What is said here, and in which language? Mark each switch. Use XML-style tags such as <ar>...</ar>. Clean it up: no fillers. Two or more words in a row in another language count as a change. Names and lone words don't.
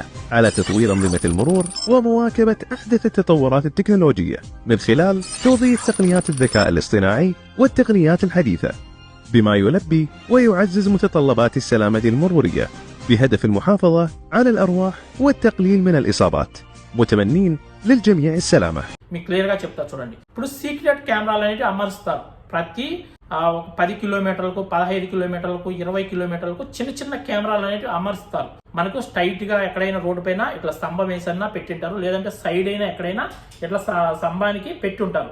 <ar>على تطوير أنظمة المرور ومواكبة أحدث التطورات التكنولوجية من خلال توظيف تقنيات الذكاء الاصطناعي والتقنيات الحديثة، بما يلبي ويعزز متطلبات السلامة المرورية بهدف المحافظة على الأرواح والتقليل من الإصابات. متمنين للجميع السلامة.</ar> <te>మీకు క్లియర్ గా చెప్తా చూడండి. ఇప్పుడు</te> <en>secret cameras</en> <te>అనేవి అమరుస్తారు. ప్రతి 10 కిలోమీటర్లకు 15 కిలోమీటర్లకు 20 కిలోమీటర్లకు చిన్న చిన్న కెమెరాలు అనేవి అమరుస్తారు. మనకు స్ట్రైట్ గా ఎక్కడైనా రోడ్డు పైన ఇట్లా స్తంభం వేసన్నా పెట్టింటారు, లేదంటే సైడ్ అయినా ఎక్కడైనా ఇట్లా స్తంభానికి పెట్టుంటారు.</te>